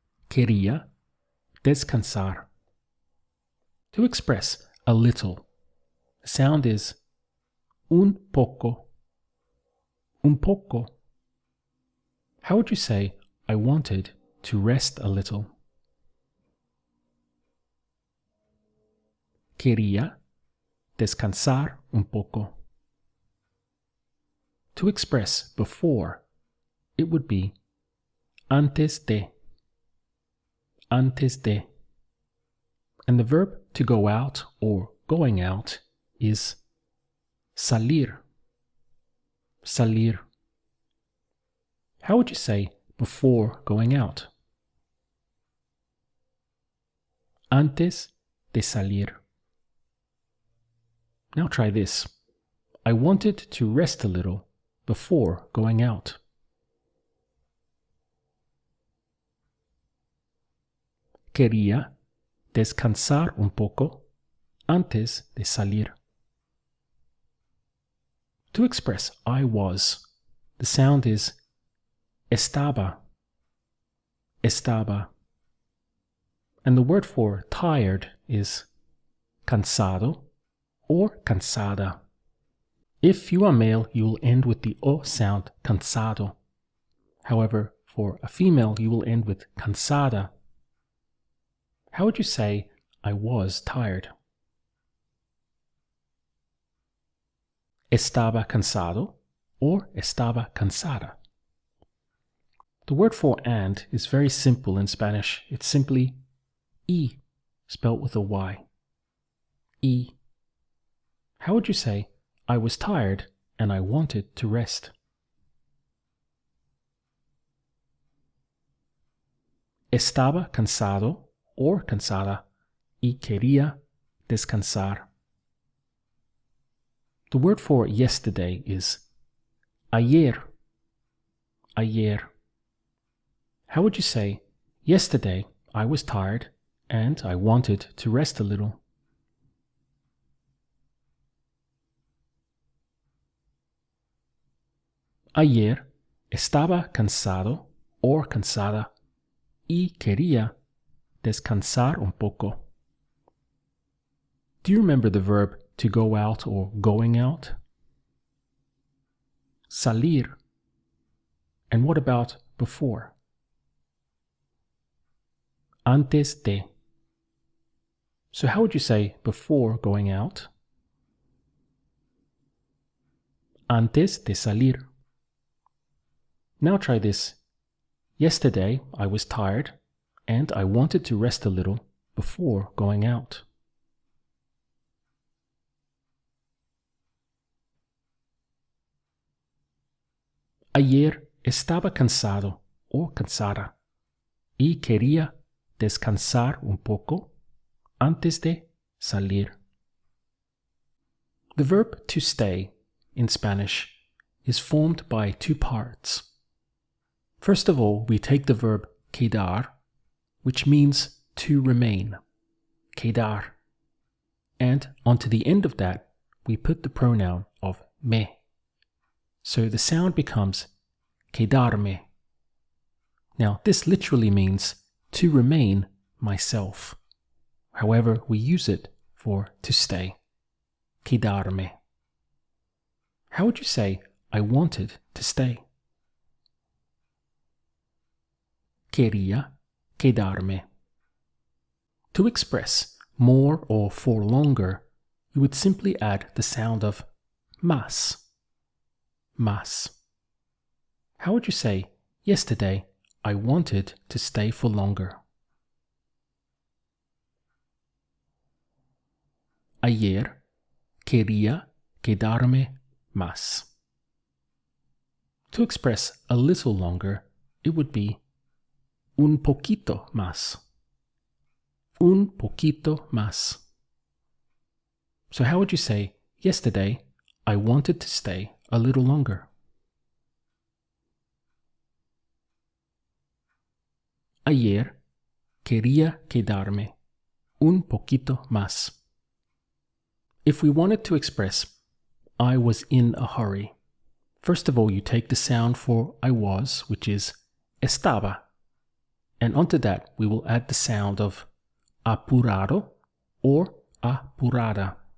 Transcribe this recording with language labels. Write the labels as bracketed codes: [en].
[es] Quería descansar. [en] To express a little, the sound is [es] un poco, un poco. [en] How would you say I wanted to rest a little? [es] Quería descansar un poco. [en] To express before, it would be [es] antes de, antes de. [en] And the verb to go out or going out is [es] salir, salir. [en] How would you say before going out? [es] Antes de salir. [en] Now try this. I wanted to rest a little before going out. [es] Quería descansar un poco antes de salir. [en] To express I was, the sound is [es] estaba, estaba. [en] And the word for tired is cansado or cansada. If you are male, you will end with the O sound, cansado. However, for a female, you will end with cansada. How would you say I was tired? [es] Estaba cansado [en] or [es] estaba cansada. [en] The word for and is very simple in Spanish. It's simply y, spelled with a Y. Y. How would you say I was tired and I wanted to rest? [es] Estaba cansado [en] or [es] cansada y quería descansar. [en] The word for yesterday is [es] ayer, ayer. [en] How would you say, yesterday I was tired and I wanted to rest a little? [es] Ayer estaba cansado o cansada y quería descansar un poco. [en] Do you remember the verb to go out or going out? [es] Salir. [en] And what about before? [es] Antes de. [en] So how would you say before going out? [es] Antes de salir. [en] Now try this. Yesterday I was tired and I wanted to rest a little before going out. [es] Ayer estaba cansado o cansada y quería descansar un poco antes de salir. [en] The verb to stay in Spanish is formed by 2 parts. First of all, we take the verb quedar, which means to remain, quedar. And onto the end of that, we put the pronoun of me. So the sound becomes quedarme. Now, this literally means to remain myself. However, we use it for to stay, quedarme. How would you say I wanted to stay. [es] Quería quedarme. [en] To express more or for longer, you would simply add the sound of [es] más. Más. [en] How would you say, yesterday, I wanted to stay for longer? [es] Ayer quería quedarme más. [en] To express a little longer, it would be [es] un poquito más. Un poquito más. [en] So how would you say, yesterday, I wanted to stay a little longer? [es] Ayer quería quedarme un poquito más. [en] If we wanted to express I was in a hurry, first of all you take the sound for I was, which is estaba, and onto that we will add the sound of apurado or apurada.